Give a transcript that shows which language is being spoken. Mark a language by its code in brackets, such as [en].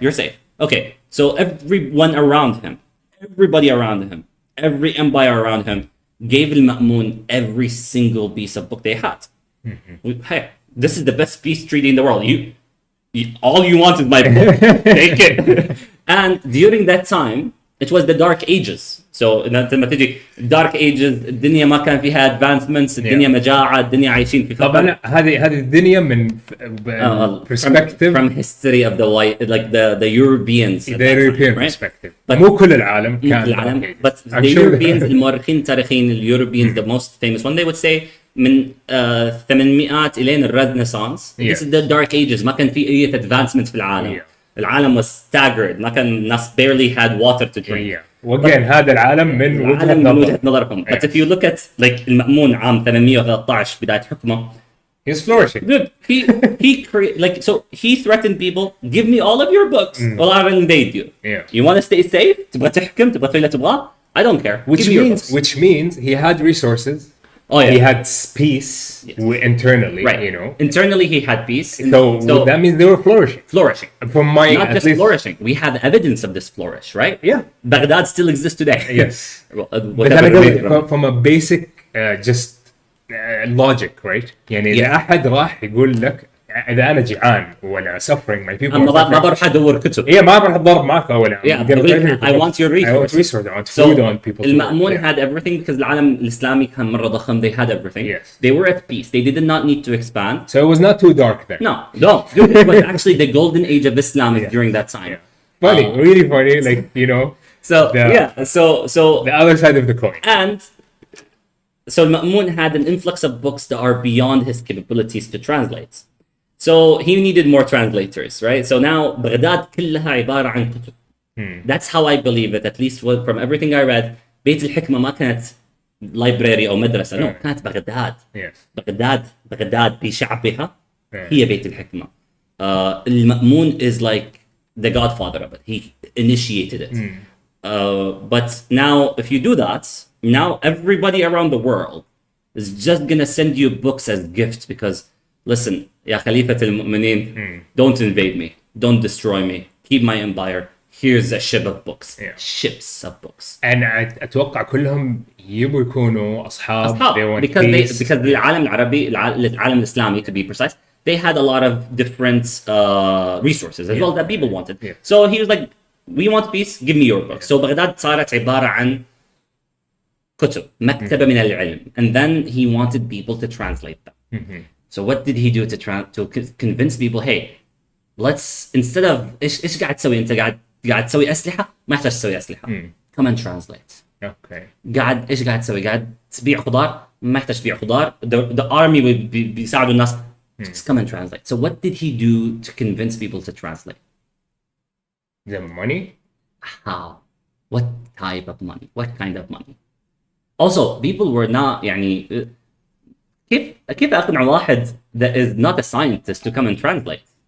[en] You're safe. Okay. So everyone around him, everybody around him, every empire around him, gave المأمون every single piece of book they had. Hey, this is the best peace treaty in the world. All you want is my book. Take it. And during that time, it was the Dark Ages. [ar] So لما تجي Dark Ages الدنيا ما كان فيها advancements, الدنيا مجاعة, الدنيا عايشين في فقر. طبعا هذه الدنيا من perspective [en] from history of the white, like the Europeans. The European right? [ar] perspective. مو كل العالم كان العالم. [en] Dark Ages. But the Europeans, [ar] المؤرخين التاريخيين اليوروبيans, [en] the most famous one, they would say [ar] من 800 إلين الرنسانس. [en] This is the Dark Ages. [ar] ما كان في أي advancement في العالم. [en] العالم was staggered. [ar] ما كان الناس [en] barely had water to drink. [ar] وجين هذا العالم من وجهة نظرهم. [en] But if you look at like المأمون [ar] عام 813 بداية حكمه, [en] he's flourishing. Dude, he threatened people, give me all of your books or I'll invade you. Yeah. You want to stay safe? [ar] تبغى تحكم؟ تبغى تسوي اللي تبغاه؟ [en] I don't care. Which means he had resources. Oh yeah. He had peace internally, right. you know. Internally he had peace. So that means they were flourishing. Flourishing. From my not just flourishing. We have evidence of this flourish, right? Yeah. Baghdad still exists today. Yes. But then from a basic just logic, right? [ar] يعني إذا أحد راح يقول لك إذا أنا جيعان ولا [en] suffering my people. [ar] ما بروح أدور كتب. إيه ما بروح أتضارب معك ولا. [en] I want your resources. I want food. I want people. [ar] المأمون [en] had everything because [ar] العالم الإسلامي كان مرة ضخم. [en] They had everything. Yes. They were at peace. They did not need to expand. So it was not too dark then. No. Dude, it was actually the golden age of Islam is during that time. Yeah. Funny, really funny, like, you know. So the other side of the coin. And so Ma'mun had an influx of books that are beyond his capabilities to translate. So he needed more translators, right? [ar] So now بغداد كلها عبارة عن كتب. [en] That's how I believe it, at least from everything I read. [ar] بيت الحكمة ما كانت library أو مدرسة. No, كانت بغداد. [en] Yes. [ar] بغداد بشعبها هي بيت الحكمة. [en] المأمون is like the godfather of it. He initiated it. But now if you do that, now everybody around the world is just gonna send you books as gifts because listen, [ar] يا خليفة المؤمنين, [en] don't invade me, don't destroy me, keep my empire. Here's a ship of books. Ships of books. [ar] And أتوقع كلهم يبوا يكونوا أصحاب. [en] Because [ar] العالم العربي العالم الإسلامي [en] to be precise, they had a lot of different resources as well that people wanted. So he was like, we want peace, give me your books. [ar] So بغداد صارت عبارة عن كتب, مكتبة من العلم. [en] And then he wanted people to translate them. So what did he do to convince people, hey, let's, instead of [ar] ايش قاعد تسوي انت قاعد تسوي أسلحة, [en] ما يحتاج تسوي أسلحة. Come and translate. Okay. [ar] ايش قاعد تسوي؟ قاعد تبيع خضار, ما يحتاج تبيع خضار. [en] The army [ar] بيساعدوا الناس. [en] Just come and translate. So what did he do to convince people to translate? The money? How? What type of money? What kind of money? Also, people were not [ar] يعني كيف أقنع واحد [en] that is not a scientist to come and translate?